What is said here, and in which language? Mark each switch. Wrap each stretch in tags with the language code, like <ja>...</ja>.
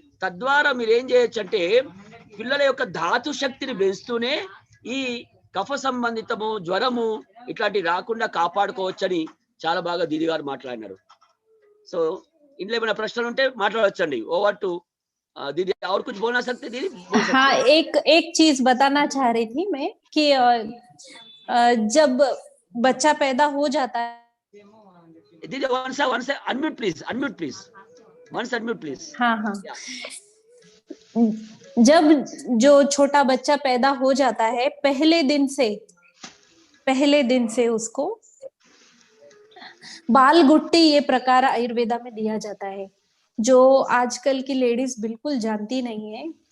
<te>తద్వారా మీరు ఏం చేయొచ్చు అంటే పిల్లల యొక్క ధాతు శక్తిని పెంచుతూనే ఈ కఫ సంబంధితము, జ్వరము ఇట్లాంటివి రాకుండా కాపాడుకోవచ్చని చాలా బాగా దీది గారు మాట్లాడినారు. సో ఇంట్లో ఏమైనా ప్రశ్నలు ఉంటే మాట్లాడవచ్చండి.</te> <en>over to</en> <hi>दीदी। और कुछ बोलना सकते दीदी? हाँ, एक चीज बताना चाह रही थी मैं कि जब बच्चा पैदा हो जाता है।</hi> <en>दीदी once unmute please once unmute please।</en> <hi>हाँ, जब जो छोटा बच्चा पैदा हो जाता है पहले दिन से उसको बाल गुट्टी ये प्रकार आयुर्वेदा में दिया जाता है, जो आजकल की लेडीज बिल्कुल जानती नहीं है।</hi>